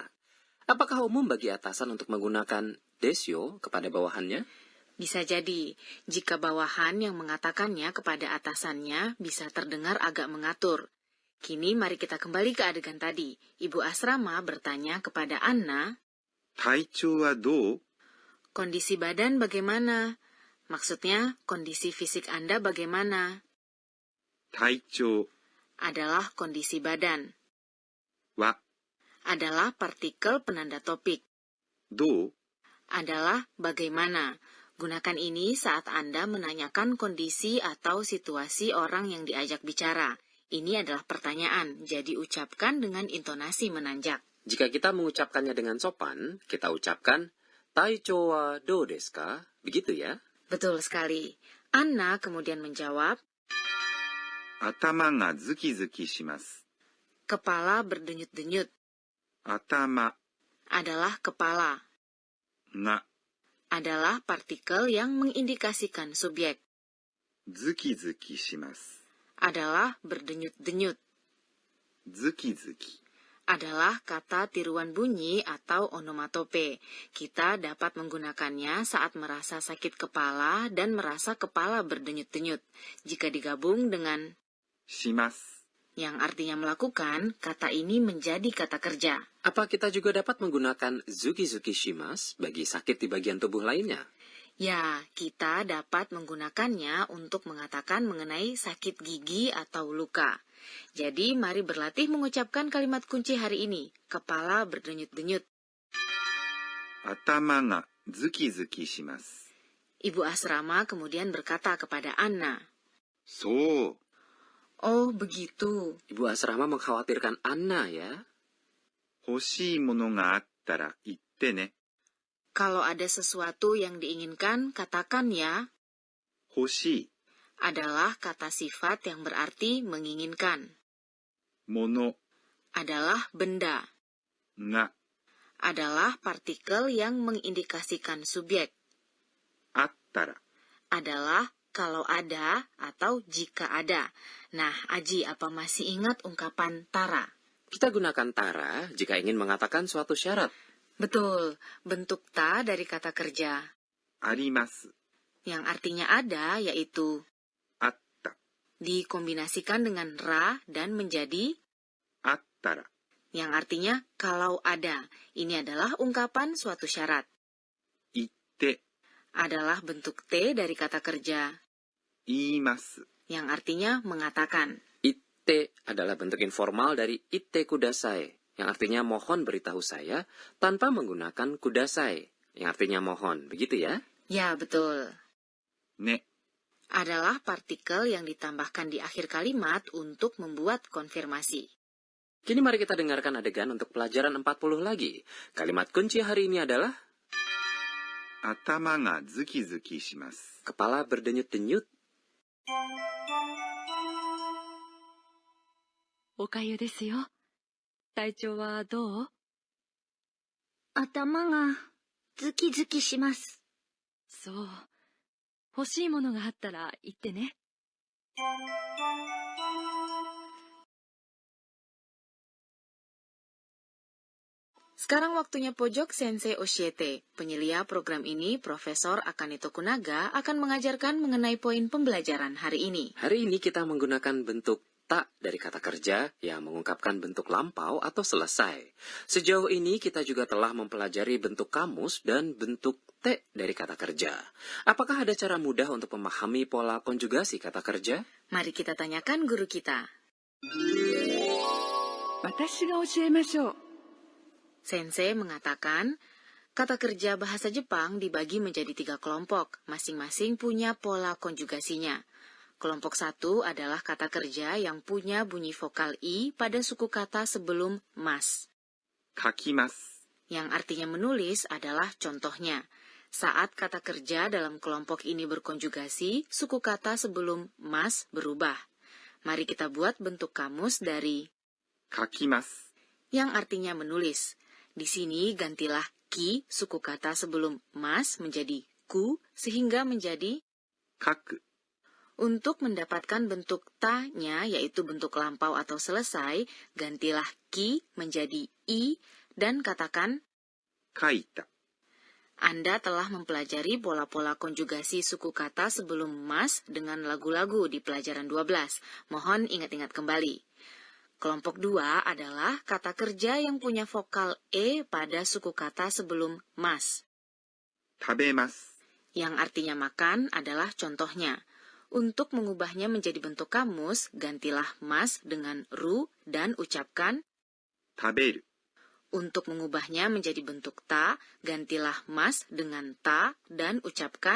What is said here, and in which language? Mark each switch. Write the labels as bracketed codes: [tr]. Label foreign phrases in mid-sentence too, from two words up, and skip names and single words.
[id] Apakah umum bagi atasan untuk menggunakan desyo kepada bawahannya? Bisa jadi, jika bawahan yang mengatakannya kepada atasannya bisa terdengar agak mengatur. Kini mari kita kembali ke adegan tadi. Ibu asrama bertanya kepada Anna, [ja] 体調はどう？ [id] kondisi badan bagaimana? Maksudnya, kondisi fisik Anda bagaimana? [ja] 体調 [id] Adalah kondisi badan. [ja] は [id] Adalah partikel penanda topik. [ja] どう？ [id] Adalah bagaimana. Gunakan ini saat Anda menanyakan kondisi atau situasi orang yang diajak bicara. Ini adalah pertanyaan, jadi ucapkan dengan intonasi menanjak. Jika kita mengucapkannya dengan sopan, kita ucapkan [ja] 体調はどうですか? [id] Begitu ya? Betul sekali. Anna kemudian menjawab, [ja] 頭がズキズキします。 [id] kepala berdenyut-denyut. [ja] 頭 [id] Adalah kepala. [ja] が [id] Adalah partikel yang mengindikasikan subjek. [ja] ズキズキします。 [id] Adalah berdenyut-denyut. [ja] ズキズキ [id] Adalah kata tiruan bunyi atau onomatope. Kita dapat menggunakannya saat merasa sakit kepala dan merasa kepala berdenyut-denyut. Jika digabung dengan [ja] します。 [id] yang artinya melakukan, kata ini menjadi kata kerja. Apa kita juga dapat menggunakan [ja] ズキズキします [id] bagi sakit di bagian tubuh lainnya? Ya, kita dapat menggunakannya untuk mengatakan mengenai sakit gigi atau luka. Jadi, mari berlatih mengucapkan kalimat kunci hari ini. Kepala berdenyut-denyut. [ja] 頭がズキズキします。 [id] Ibu asrama kemudian berkata kepada Anna, [ja] そう。 [id] oh begitu. Ibu asrama mengkhawatirkan Anna ya. [ja] 欲しいものがあったら言ってね。 [id] Kalau ada sesuatu yang diinginkan, katakan ya. [ja] 欲しい [id] Adalah kata sifat yang berarti menginginkan. [ja] もの [id] Adalah benda. [ja] が [id] Adalah partikel yang mengindikasikan subjek. [ja] あったら [id] Adalah kalau ada atau jika ada. Nah, Aji, apa masih ingat ungkapan tara? Kita gunakan tara jika ingin mengatakan suatu syarat. Betul, bentuk ta dari kata kerja. [ja] あります。 [id] Yang artinya ada, yaitu [ja] あった。 [id] dikombinasikan dengan ra dan menjadi [ja] あったら [id] yang artinya kalau ada. Ini adalah ungkapan suatu syarat. [ja] 言って [id] Adalah bentuk T dari kata kerja, [ja] 言います。 [id] yang artinya mengatakan. Itte adalah bentuk informal dari [ja] 言ってください, [id] yang artinya mohon beritahu saya, tanpa menggunakan kudasai, yang artinya mohon. Begitu ya? Ya, betul. [ja] ね。 [id] Adalah partikel yang ditambahkan di akhir kalimat untuk membuat konfirmasi. Kini mari kita dengarkan adegan untuk pelajaran 40 lagi. Kalimat kunci hari ini adalah 頭がズキズキします。 kepala berdenyut-denyut. [ja] おかゆですよ。体調はどう？頭がズキズキします。そう。欲しいものがあったら言ってね。 [id] Sekarang waktunya pojok Sensei Oshiete. Penyelia program ini, Profesor Akane Tokunaga, akan mengajarkan mengenai poin pembelajaran hari ini. Hari ini kita menggunakan bentuk tak dari kata kerja yang mengungkapkan bentuk lampau atau selesai. Sejauh ini kita juga telah mempelajari bentuk kamus dan bentuk te dari kata kerja. Apakah ada cara mudah untuk memahami pola konjugasi kata kerja? Mari kita tanyakan guru kita. [ja] 私が教えましょう。 [id] Sensei mengatakan, kata kerja bahasa Jepang dibagi menjadi 3 kelompok, masing-masing punya pola konjugasinya. Kelompok 1 adalah kata kerja yang punya bunyi vokal i pada suku kata sebelum mas. [ja] 書きます。 [id] Yang artinya menulis adalah contohnya. Saat kata kerja dalam kelompok ini berkonjugasi, suku kata sebelum mas berubah. Mari kita buat bentuk kamus dari [ja] 書きます。 [id] yang artinya menulis. Di sini gantilah ki, suku kata sebelum mas, menjadi ku, sehingga menjadi [ja] 書く。 [id] untuk mendapatkan bentuk ta-nya, yaitu bentuk lampau atau selesai, gantilah ki menjadi i, dan katakan, [ja] 書いた。 [id] Anda telah mempelajari pola-pola konjugasi suku kata sebelum mas dengan lagu-lagu di pelajaran 12. Mohon ingat-ingat kembali. Kelompok 2 adalah kata kerja yang punya vokal e pada suku kata sebelum mas. [ja] 食べます。 [id] Yang artinya makan adalah contohnya. Untuk mengubahnya menjadi bentuk kamus, gantilah mas dengan ru dan ucapkan. [ja] 食べる。 [id] Untuk mengubahnya menjadi bentuk ta, gantilah mas dengan ta dan ucapkan.